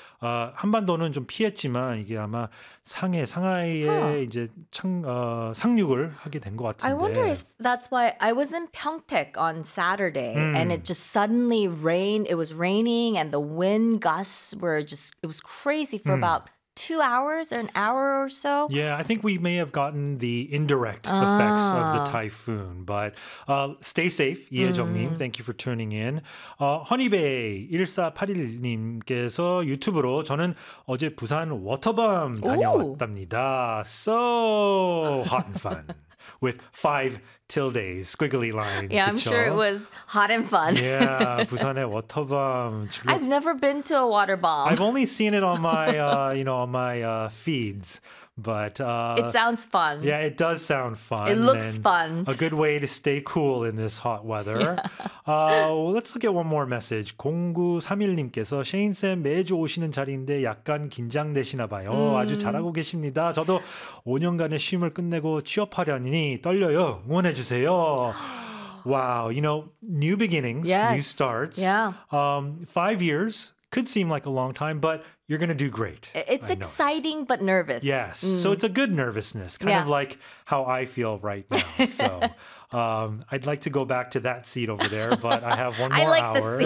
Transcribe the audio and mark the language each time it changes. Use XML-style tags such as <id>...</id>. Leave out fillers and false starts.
<ko>한반도는 좀 피했지만 이게 아마 상해, 상하이에 huh. 이제 상륙을 하게 된 것 같은데.</ko> <en>I wonder if that's why I was in Pyeongtaek on Saturday and it just suddenly rained. It was raining and the wind gusts were just, it was crazy for about 2 hours or an hour or so? Yeah, I think we may have gotten the indirect effects of the typhoon. But stay safe, 이혜정님. Thank you for tuning in.</en> <ko>Honeybay1481님께서 유튜브로 저는 어제 부산 워터밤 다녀왔답니다. Ooh.</ko> <en>So hot and fun. With five tildes, squiggly lines. Yeah,</en> <ko>그쵸?</ko> <en>I'm sure it was hot and fun.</en> <ko>Yeah, 부산의 워터밤.</ko> <en>I've never been to a water bomb. I've only seen it on my, you know, on my feeds. But it sounds fun. Yeah, it does sound fun. It looks and fun. A good way to stay cool in this hot weather. Yeah. Well, let's look at one more message.</en> <ko>0931님께서 셰인쌤 매주 오시는 자리인데 약간 긴장되시나 봐요. 아주 잘하고 계십니다. 저도 5년간의 쉼을 끝내고 취업하려니 떨려요. 응원해 주세요.</ko> <en>Wow, you know, new beginnings, yes. new starts. Yeah. 5 years could seem like a long time, but you're going to do great. It's exciting, but nervous. Yes. Mm. So it's a good nervousness, kind of like how I feel right now. So I'd like to go back to that seat over there, but I have one more hour.</en>